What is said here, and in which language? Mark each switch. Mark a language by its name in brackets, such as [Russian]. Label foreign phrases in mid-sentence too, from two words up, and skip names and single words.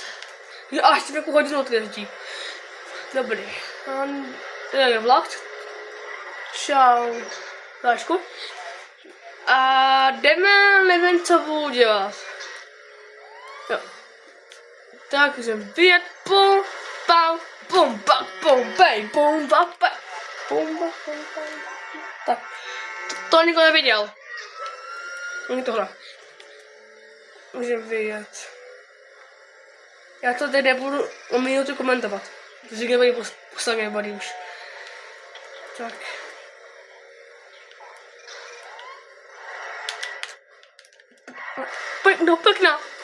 [Czech] Jo, až si nějakou hodinu odjezdí. Dobrý. Tady je vlak. Čau. Dášku. A jdeme, nevím, co budu dělat. Jo. Tak, můžeme vyjet. Pum, pam, pum, pam, pum, bej, pum, pam, bej. Pum, pam, pum, pam. Tak. To nikdo neviděl. Není tohle. Můžeme vyjet. Já to teď nebudu o minutu komentovat. Protože nebudu postavit body už. Tak. No, pěkná.